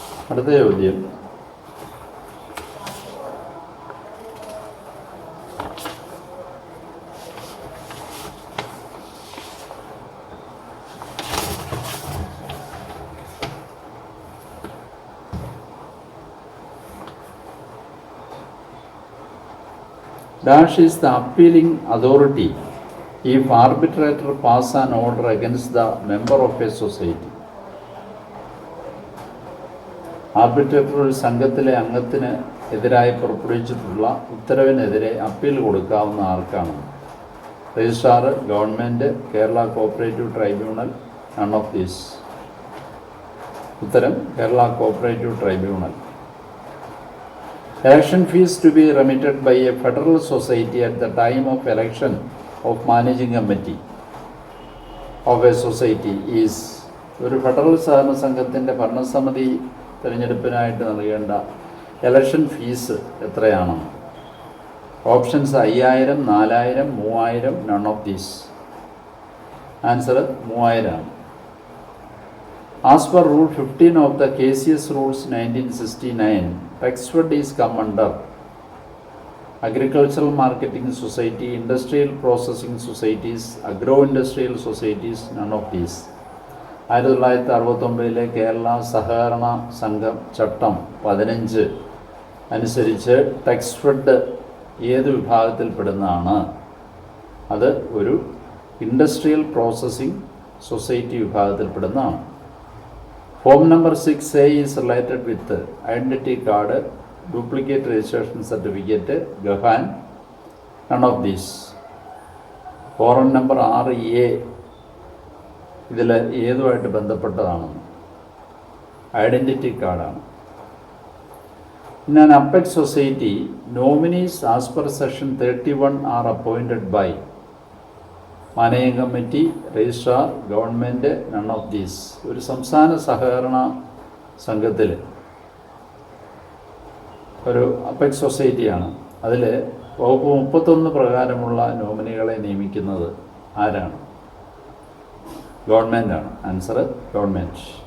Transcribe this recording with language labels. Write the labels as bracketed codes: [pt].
[ml] അടുത്ത ചോദ്യം, [en] Dash is the appealing authority if arbitrator pass an order against the member of a society. [ml] Arbitrator ഒരു സംഘത്തിലെ അംഗത്തിന് എതിരായി പുറപ്പെടുവിച്ചിട്ടുള്ള ഉത്തരവിനെതിരെ അപ്പീൽ കൊടുക്കാവുന്ന ആർക്കാണ്? [en] Registrar, government, Kerala cooperative tribunal, none of these. [ml] ഉത്തരം Kerala cooperative tribunal. [en] Election fees to be remitted by a federal society at the time of election of managing committee of a society is. [ml] ഒരു federal സഹകരണ സംഘത്തിൻ്റെ ഭരണസമിതി തിരഞ്ഞെടുപ്പിനായിട്ട് നൽകേണ്ട election fees എത്രയാണ്? [en] Options 5000, 4000, 3000, none of these. [ml] Answer 3000 ആണ്. [en] As per Rule 15 of the KCS Rules 1969, Taxfed is come under Agricultural Marketing Society, Industrial Processing Societies, Agro-Industrial Societies, none of these. [ml] 1969 Kerala സഹകരണ സംഘം ചട്ടം 15 അനുസരിച്ച് ടാക്സ്ഫെഡ് ഏത് വിഭാഗത്തിൽപ്പെടുന്നതാണ്? അത് ഒരു industrial processing society വിഭാഗത്തിൽപ്പെടുന്നതാണ്. [en] Form number 6A is related with identity card, duplicate registration certificate, GAFAN, none of these. [ml] Form number 6A ഇതിൽ ഏതുമായിട്ട് ബന്ധപ്പെട്ടതാണ്? Identity കാർഡാണ്. [en] In an apex society, nominees as per section 31 are appointed by managing committee, registrar, government, none of these. [ml] ഒരു സംസ്ഥാന സഹകരണ സംഘത്തിൽ ഒരു apex സൊസൈറ്റിയാണ്. അതിൽ വകുപ്പ് 31 പ്രകാരമുള്ള നോമിനികളെ നിയമിക്കുന്നത് ആരാണ്? ഗവൺമെൻറ്റാണ്. [en] Answer government.